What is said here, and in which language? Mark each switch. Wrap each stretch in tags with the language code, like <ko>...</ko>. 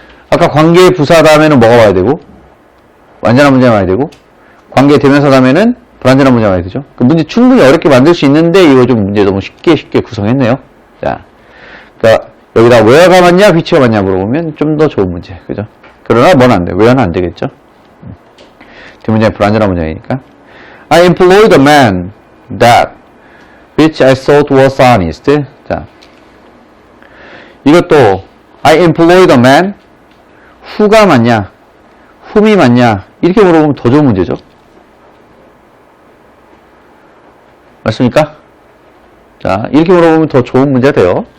<ko>아까 관계 부사 다음에는 뭐가 와야 되고, 완전한 문장이 와야 되고, 관계 대명사 다음에는 불완전한 문장이 와야 되죠. 그 문제 충분히 어렵게 만들 수 있는데, 이거 좀 문제 너무 쉽게 구성했네요. 자, 그러니까 여기다 where가 맞냐, which가 맞냐 물어보면 좀 더 좋은 문제, 그죠? 그러나 뭐는 안 돼. where는 안 되겠죠? 뒷문장이 불완전한 문장이니까.</ko> <en>I employed a man that which I thought was honest.</en> <ko>자, 이것도 I employed a man who 가 맞냐, whom이 맞냐 이렇게 물어보면 더 좋은 문제죠. 맞습니까? 자, 이렇게 물어보면 더 좋은 문제가 돼요.</ko>